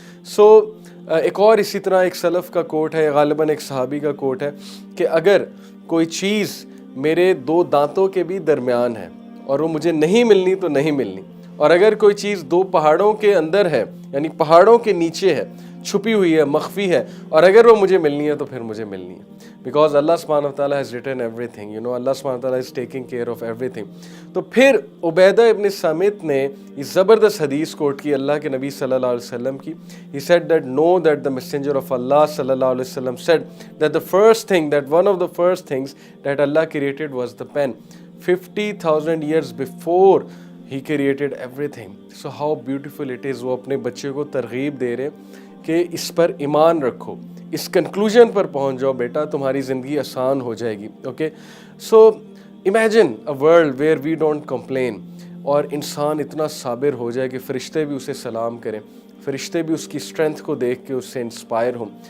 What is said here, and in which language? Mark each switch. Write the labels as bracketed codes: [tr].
[ur] سو ایک اور اسی طرح ایک سلف کا کوٹ ہے، غالباً ایک صحابی کا کوٹ ہے کہ اگر کوئی چیز میرے دو دانتوں کے بھی درمیان ہے اور وہ مجھے نہیں ملنی تو نہیں ملنی، اور اگر کوئی چیز دو پہاڑوں کے اندر ہے، یعنی پہاڑوں کے نیچے ہے، چھپی ہوئی ہے, مخفی ہے, اور اگر وہ مجھے ملنی ہے تو پھر مجھے ملنی ہے. [en] Because اللہ سبحانہ وتعالیٰ has written everything, you know, اللہ سبحانہ وتعالیٰ is taking care of everything. [ur] تو پھر عبیدہ ابن صامت نے یہ زبردست حدیث کوٹ کی اللہ کے نبی صلی اللہ علیہ وسلم کی. [en] He said that know that the messenger of Allah صلی اللہ علیہ وسلم said that the first thing, that one of the first things that Allah created was the pen. 50,000 years before He created everything. So how beautiful it is. [ur] وہ اپنے بچے کو ترغیب دے رہے کہ اس پر ایمان رکھو, اس کنکلوژن پر پہنچ جاؤ بیٹا, تمہاری زندگی آسان ہو جائے گی. [en] okay, so imagine a world where we don't complain, [ur] اور انسان اتنا صابر ہو جائے کہ فرشتے بھی اسے سلام کریں, فرشتے بھی اس کی اسٹرینتھ کو دیکھ کے اس سے انسپائر ہوں.